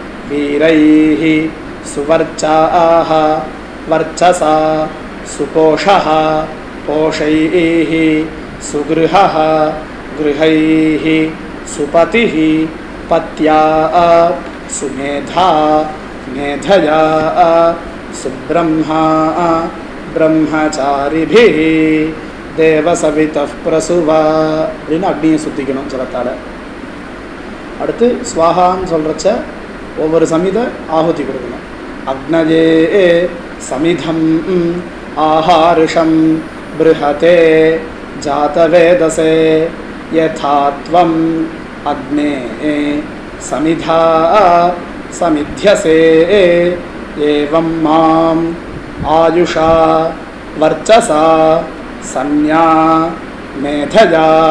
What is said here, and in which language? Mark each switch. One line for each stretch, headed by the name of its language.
Sanskrit: वीरैः सुवर्चाः वर्चसा सुपोषः पोषैः सुगृहः गृहैः सुपतिः पत्या सुमेधा मेधया सुब्रह्मा ब्रह्मचारिभिः देवसवितः प्रसुवा.
Tamil: அப்படின்னு அக்னியை சுத்திக்கணும் ஜலத்தால். அடுத்து ஸ்வாஹான்னு சொல்கிறச்ச ஒவ்வொரு சமித ஆಹುತಿ கொடுக்கணும்.
Sanskrit: அக்னயே சமிதம் ஆஹாரிஷம் பிருஹதே ஜாதவேதசே யதாத்வம் அக்னே சமிதா समिध्यसे एवं माम् आयुषा वर्चसा सन्या मेधया